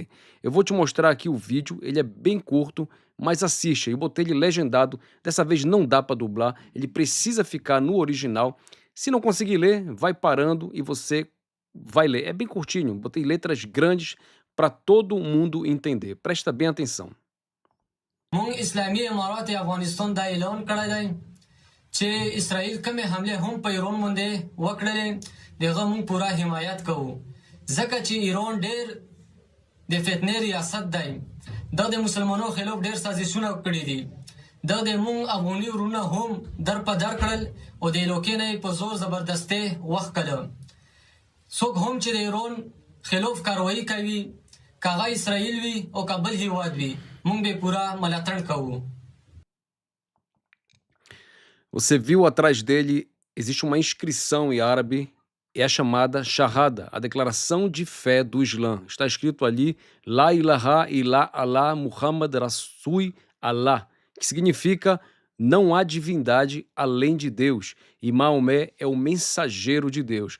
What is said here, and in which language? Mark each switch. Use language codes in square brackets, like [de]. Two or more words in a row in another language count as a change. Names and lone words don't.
[pt] Eu vou te mostrar aqui o vídeo, ele é bem curto, mas assiste. Eu botei ele legendado, dessa vez não dá para dublar, ele precisa ficar no original. Se não conseguir ler, vai parando e você vai ler. É bem curtinho, botei letras grandes para todo mundo entender. Presta bem atenção. [ps] مونږ اسلامي امارات افغانستان دا اعلان کړی دی چې اسرائیل کومې حمله هم په ایران باندې وکړلې دغه مونږ پوره حمایت کوو ځکه چې ایران ډېر د فتنې ریاست دی دا د مسلمانانو خلاف ډېر سازشونه کړي دي دا د مونږ افغاني ورونه هم در په در کړل او د لوکې نه په زور زبردستي وخت کړل څوک هم چې د ایران خلاف کاروایی کوي کاغه اسرائیل وي او کابل هیواد وي مونږ به پورا ملاتړ کوو. [pt] Você viu atrás dele, existe uma inscrição em árabe, é a chamada Shahada, a declaração de fé do Islã. Está escrito ali, [ar] لا إله إلا الله محمد رسول الله, [pt] que significa não há divindade além de Deus, e Maomé é o mensageiro de Deus.